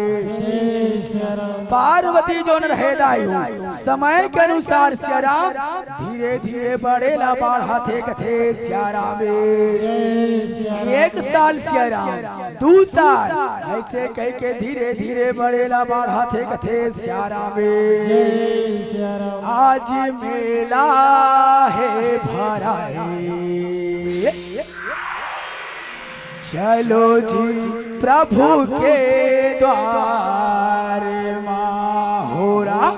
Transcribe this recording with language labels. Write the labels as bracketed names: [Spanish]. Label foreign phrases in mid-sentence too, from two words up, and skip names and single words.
[Chhattisgarhi] पार्वती जो रहे दाई हो समय के अनुसार श्याराम धीरे धीरे बढ़ेला बढ़ा थे कथे श्याराम। 1 साल श्याराम 2 साल ऐसे कह के धीरे धीरे बढ़ेला बढ़ा थे कथे श्याराम। आज मेला है भराए चलो जी प्रभु के द्वार माहोरा।